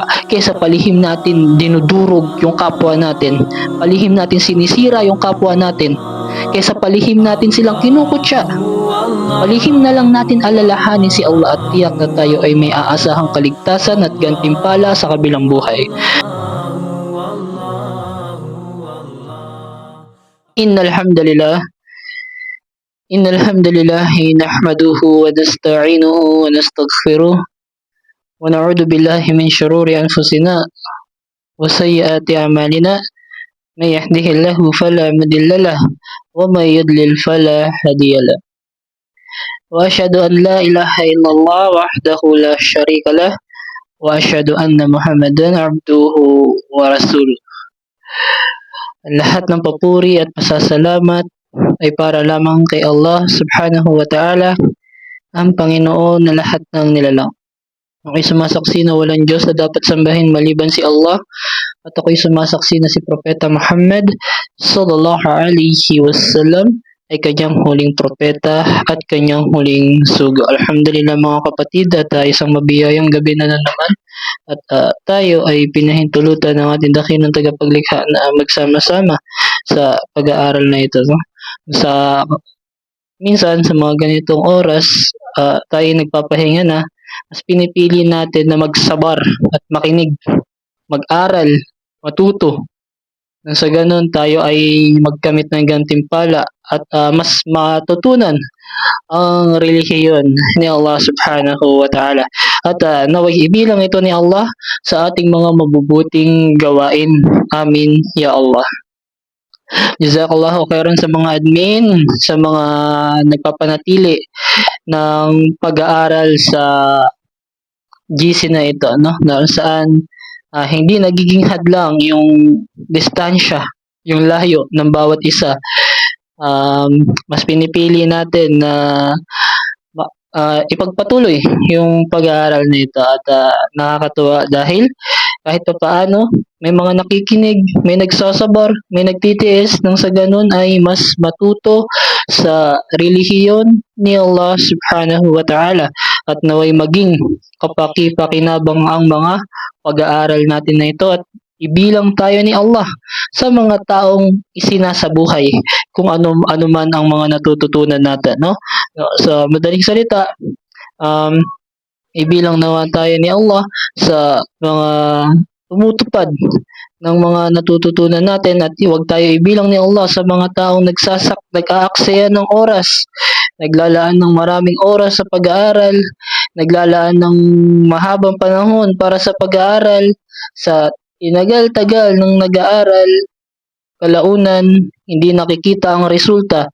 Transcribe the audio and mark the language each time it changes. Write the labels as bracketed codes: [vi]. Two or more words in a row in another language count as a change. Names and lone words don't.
[tl] Kaysa palihim natin dinudurog yung kapwa natin, palihim natin sinisira yung kapwa natin, kaysa palihim natin silang kinukutya, palihim na lang natin alalahanin si Allah at tiyak na tayo ay may aasahang kaligtasan at gantimpala sa kabilang buhay. [ar] إن الحمد لله نحمده ونستعينه ونستغفره ونعوذ بالله من شرور أنفسنا وسيئات أعمالنا. من يهده الله فلا مضل له ومن يضلل فلا هادي له. وأشهد أن لا إله إلا الله وحده لا شريك له وأشهد أن محمدا عبده ورسوله. [tl] Lahat ng papuri at pasasalamat ay para lamang kay Allah [ar] سبحانه وتعالى, [tl] ang Panginoon na lahat ng nilalang. Ako'y sumasaksi na walang Diyos na dapat sambahin maliban si Allah, at ako'y sumasaksi na si Propeta Muhammad [ar] صلى الله عليه وسلم [tl] ay kanyang huling propeta at kanyang huling sugo. Alhamdulillah mga kapatid, at isang mabiyayang gabi na naman, at tayo ay pinahintulutan ng ating dakilang tagapaglikha na magsama-sama sa pag-aaral na ito. No? Minsan sa mga ganitong oras, tayo nagpapahinga na, mas pinipili natin na magsabar at makinig, mag-aral, matuto. Nang sa ganun tayo ay magkamit ng gantimpala at mas matutunan ang relihiyon ni Allah [ar] سبحانه وتعالى. [tl] At naway ibilang ito ni Allah sa ating mga mabubuting gawain. [ar] آمين يا الله. جزاك الله خيرا [tl] sa mga admin, sa mga nagpapanatili ng pag-aaral sa GC na ito, no? Na saan hindi nagiging hadlang yung distansya, yung layo ng bawat isa. Mas pinipili natin na ipagpatuloy yung pag-aaral nito, at nakakatuwa dahil kahit pa paano may mga nakikinig, may nagsasabar, may nagtitiis, nang sa ganun ay mas matuto sa relihiyon ni Allah [ar] سبحانه وتعالى, [tl] at naway maging kapaki-pakinabang ang mga pag-aaral natin na ito, at ibilang tayo ni Allah sa mga taong isinasabuhay kung ano man ang mga natututunan natin, no? Sa madaling salita, ibilang naman tayo ni Allah sa mga tumutupad ng mga natututunan natin, at huwag tayo ibilang ni Allah sa mga taong nag-aaksaya ng oras, naglalaan ng maraming oras sa pag-aaral, naglalaan ng mahabang panahon para sa pag-aaral, sa tinagal-tagal ng nag-aaral, kalaunan hindi nakikita ang resulta.